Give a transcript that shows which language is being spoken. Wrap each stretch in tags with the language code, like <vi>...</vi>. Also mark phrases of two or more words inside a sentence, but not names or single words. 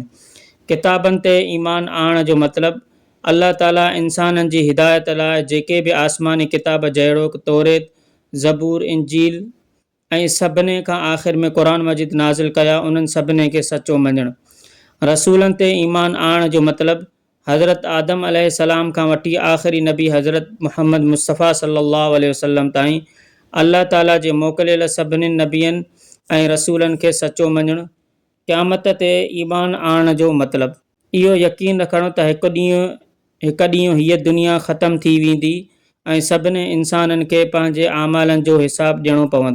<sd>किताबनि ते ईमान आणण जो मतिलबु अल्लाह ताला इंसाननि जी हिदायत लाइ जेके बि आसमानी किताब जहिड़ोकि तौरेत, ज़बूर, इंजील ऐं सभिनी खां आख़िर में क़ुरान मजीद नाज़िल कया, उन्हनि सभिनी खे सचो मञणु। रसूलनि ते ईमान आणण जो मतिलबु हज़रत आदम अलैहिस्सलाम खां वठी आख़िरी नबी हज़रत मुहम्मद मुस्तफ़ा</sd> <ar>صلى الله عليه وسلم</ar> <sd>ताईं अल्लाह ताला जे मोकिलियल सभिनी नबियनि ऐं रसूलनि खे सचो मञणु। क़यामत ते ईमान आणण जो मतिलबु इहो यकीन रखणु त हिकु ॾींहुं हीअ दुनिया ख़तमु थी वेंदी ऐं सभिनी इंसाननि खे पंहिंजे आमालनि जो हिसाबु ॾियणो पवंदो।</sd>